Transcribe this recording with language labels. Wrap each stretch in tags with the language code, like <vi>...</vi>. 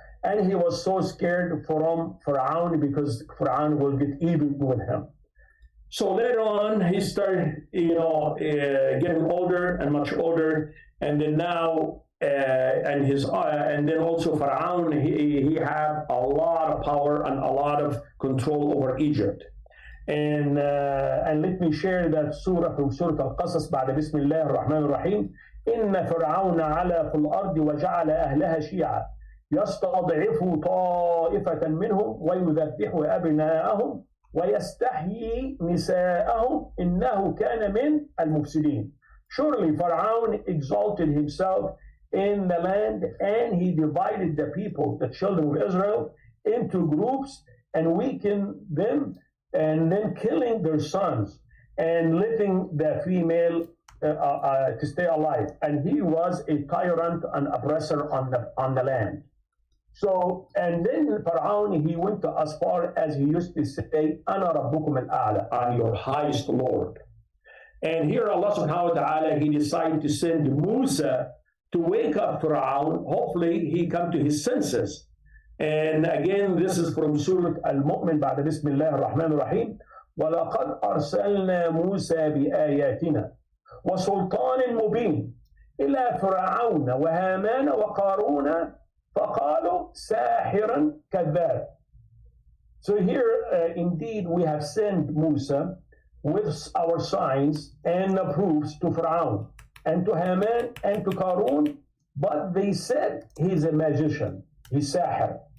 <en>And he was so scared from Fir'aun because Fir'aun will get even with him. So later on, he started, getting older and much older, and then now, and then also Fir'aun, he had a lot of power and a lot of control over Egypt. And let me share that surah from Surah Al-Qasas</en> <ar>بعد بسم الله الرحمن الرحيم إن فرعون علا في الأرض وجعل أهلها شيعا يستضعف طائفة منهم ويذبح أبناءهم ويستحيي نساءهم إنه كان من المفسدين.</ar> <en>Surely Pharaoh exalted himself in the land, and he divided the people, the children of Israel, into groups and weakened them, and then killing their sons and letting the female to stay alive. And he was a tyrant and oppressor on the land. So, and then Pharaoh, he went as far as he used to say, Ana Rabbukum al-A'la, I'm your highest Lord. And here Allah subhanahu wa ta'ala, he decided to send Musa to wake up Pharaoh. Hopefully he come to his senses. And again, this is from Surah Al-Mu'min</en> <ar>بعد بسم الله الرحمن الرحيم وَلَقَدْ أَرْسَلْنَا مُوسَى بِآيَاتِنَا وَسُلْطَانٍ مُبِينٍ إِلَى فِرْعَوْنَ وَهَامَانَ وَقَارُونَ فَقَالُوا سَاحِرًا كَذَّابٍ.</ar> <en>So here, indeed, we have sent Musa with our signs and the proofs to Pharaoh and to Haman and to Qarun, but they said he's a magician, he's Sahir.</en>